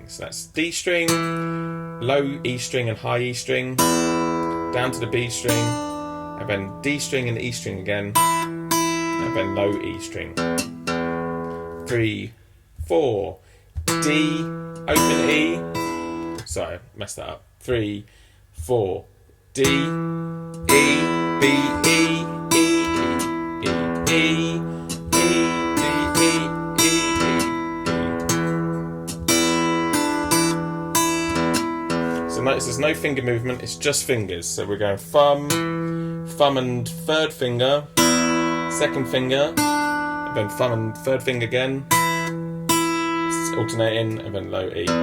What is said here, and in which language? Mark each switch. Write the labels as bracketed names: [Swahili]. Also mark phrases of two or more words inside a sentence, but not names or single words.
[English] So that's D string, low E string and high E string, down to the B string, and then D string and E string again, and then low E string. 3, 4, D, open E. Sorry, messed that up. 3, 4, D, E, B, E, E, E, E, E, D, E, E, E. So notice there's no finger movement, it's just fingers. So we're going thumb and third finger, second finger, and then thumb and third finger again. It's alternating, and then low E.